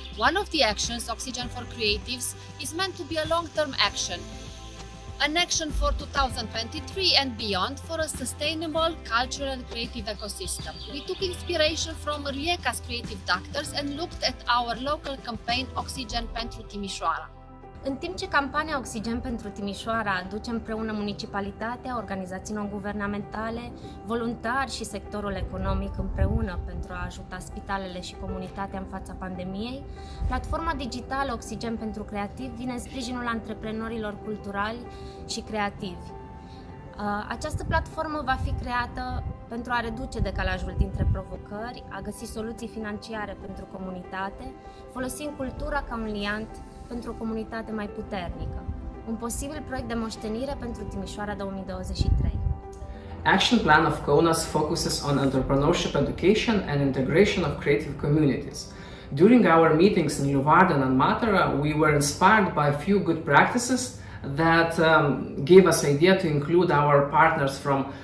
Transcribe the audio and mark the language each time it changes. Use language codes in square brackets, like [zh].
[en] One of the actions, Oxygen for Creatives, is meant to be a long-term action, an action for 2023 and beyond for a sustainable cultural and creative ecosystem. We took inspiration from Rijeka's creative doctors and looked at our local campaign Oxygen pentru Timișoara. [ro] În timp ce campania Oxigen pentru Timișoara aduce împreună municipalitatea, organizații non-guvernamentale, voluntari și sectorul economic împreună pentru a ajuta spitalele și comunitatea în fața pandemiei, platforma digitală Oxigen pentru Creativ vine în sprijinul antreprenorilor culturali și creativi. Această platformă va fi creată pentru a reduce decalajul dintre provocări, a găsi soluții financiare pentru comunitate, folosind cultura ca un liant pentru o comunitate mai puternică. Un posibil proiect de moștenire pentru Timișoara 2023. [en] Action Plan of Kaunas focuses on entrepreneurship education and integration of creative communities. During our meetings in Leeuwarden and Matera, we were inspired by a few good practices that gave us idea to include our partners from